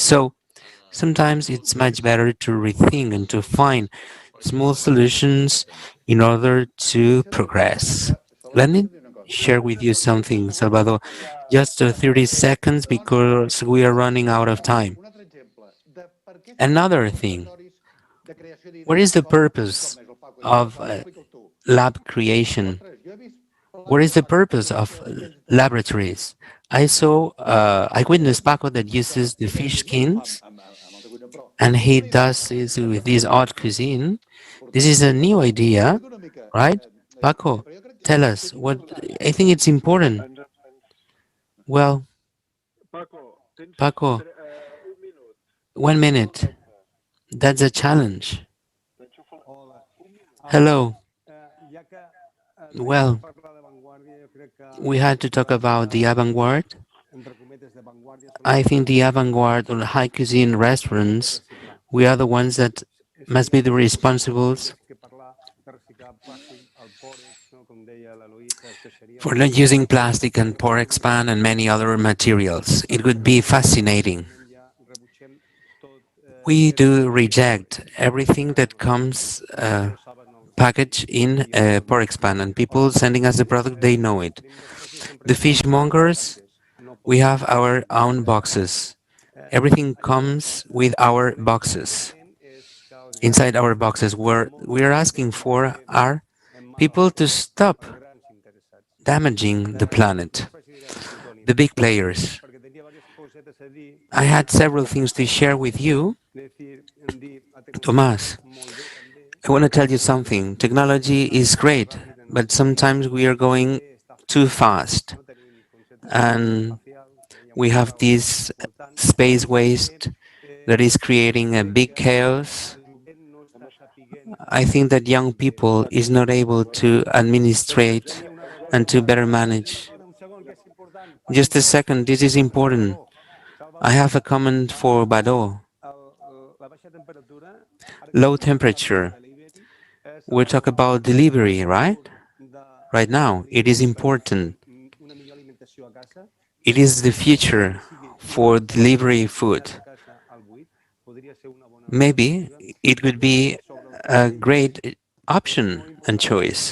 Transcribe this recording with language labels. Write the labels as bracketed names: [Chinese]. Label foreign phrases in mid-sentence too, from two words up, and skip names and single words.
[English] So sometimes it's much better to rethink and to find small solutions in order to progress. Let me share with you something, Salvador. Just 30 seconds because we are running out of time. [Catalan] Un altre exemple de per què fem [English] Another thing, [Catalan] laboratoris de creació [English] what is the [Catalan] d'identitats. [English] purpose [Catalan] El Paco, [English] of [Catalan] explica'l tu. [English] lab creation? [Catalan] Ostres, jo he vist [English] What is [Catalan] plaques [English] the [Catalan] de Paco [English] purpose of [Catalan] que ells [English] laboratories? I witnessed Paco that uses the fish skins [Catalan] amb el de cuina, però [English] and [Catalan] jo he no he vist [English] does this with this odd cuisine. This is a new idea, [Catalan] explica una mica, [English] right? Paco, [Catalan] però jo crec [English] tell [Catalan] que [English] us [Catalan] és [English] what [Catalan] important. [English] I think it's important. Well, [Catalan] Paco, tens Paco, un minut. [English] 1 minute. That's a challenge. [Catalan] Hola. [English] Hello. [Catalan] Ja que tenim [English] Well, [Catalan] que parlar de vanguardia, jo crec que [English] we had to talk about the avant-garde. [Catalan] entre cometes de vanguardia són [English] I think the avant-garde or high cuisine restaurants, we are the ones that must be the responsibles [Catalan] que parlar de reciclar plàstic, el pòrex, no? Com deia l'Eloïsa, que seria [English] for not using plastic and pork pan and many other materials. It would be fascinating. [Catalan] ja rebutgem tot [English] We do reject everything that comes [Catalan] ho saben els [English] packaged in pork pan, and people sending us the product, they know it. The fishmongers, we have our own boxes. Everything comes with our boxes. Inside our boxes, what we are asking for are people to stop [Catalan] grans interessats. [English] damaging the planet. [Catalan] Faci directe, Toni, [English] The big players. [Catalan] perquè tenia diverses cosetes a dir. [English] I had several things to share with you. [Catalan] Dir, a Tomás, molt bé també, [English] I want to tell you something. Technology is great, but sometimes we are going too fast. [Catalan] no tenim conceptes [English] And [Catalan] espacial, [English] we have this space waste that is creating a big chaos. [Catalan] no està sapiguent. [English] I think that young people is not able to administrate and to better manage. [Catalan] Un segon, que és important. [English] Just a second, this is important. I have a comment for Bado. [Catalan] La baixa temperatura [English] Low temperature. [Catalan] és [English] We talk about delivery, right? Right now, it is important. It is the future for delivery food. Maybe it would be a great option and choice.